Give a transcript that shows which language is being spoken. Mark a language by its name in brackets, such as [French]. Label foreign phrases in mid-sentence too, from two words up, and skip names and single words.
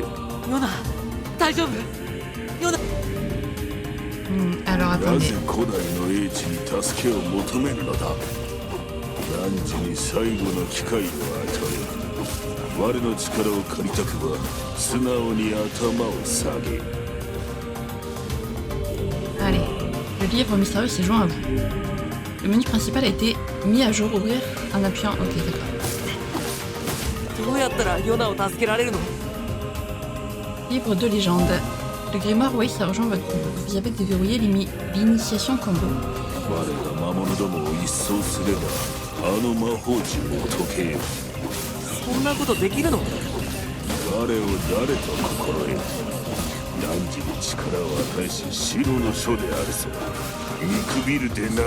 [Japanese] ヨナ大丈夫？ヨナ。 [French] Alors [Japanese] なぜ [French] attendez. [Japanese] 古代の英知に助けを求めるのだ。汝に最後の機会を与え、我の力を借りたくば素直に頭を下げ。 [French] Allez, le livre mystérieux s'est joint à vous. Le menu principal a été mis à jour, ouvrir en appuyant. Ok, d'accord. [Japanese] どうやったらヨナを助けられるの？ [French] Livre de légende. Le grimoire Weiss a rejoint votre groupe. Vous avez déverrouillé l'initiation combo. [Japanese] 我が魔物どもを一掃すればあの魔法陣を解けよ。そんなことできるの？我を誰と心得。汝に力を与えし白の書であるぞ。見くびるでない。